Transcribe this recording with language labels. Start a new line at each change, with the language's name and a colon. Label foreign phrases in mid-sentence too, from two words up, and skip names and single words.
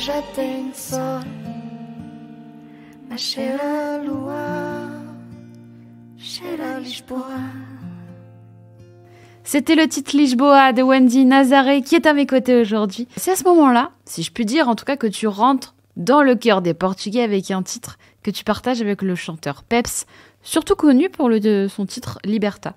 Portuguese: tem sol, mas cheira a lua, cheira a Lisboa.
French: C'était le titre Lisboa de Wendy Nazaré qui est à mes côtés aujourd'hui. C'est à ce moment-là, si je puis dire en tout cas, que tu rentres dans le cœur des Portugais avec un titre que tu partages avec le chanteur Peps, surtout connu pour son titre Liberta.